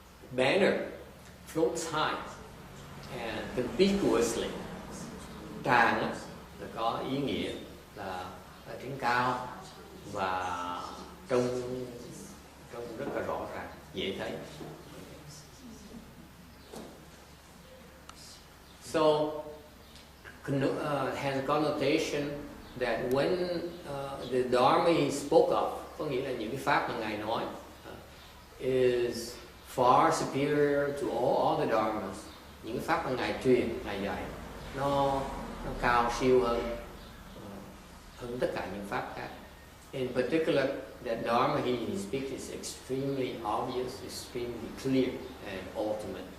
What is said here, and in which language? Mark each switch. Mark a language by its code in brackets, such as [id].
[en] Banner floats high and conspicuously. [vi] Tràng là có ý nghĩa là ở trên cao và trông rất là rõ ràng, dễ thấy. [en] So has a connotation that when the Dharma he spoke of, [vi] có nghĩa là những cái pháp mà ngài nói, [en] is far superior to all other dharmas. [vi] Những cái pháp mà ngài truyền, ngài dạy, nó cao siêu hơn tất cả những pháp khác. [en] In particular, that Dharma he speaks is extremely obvious, extremely clear and ultimate.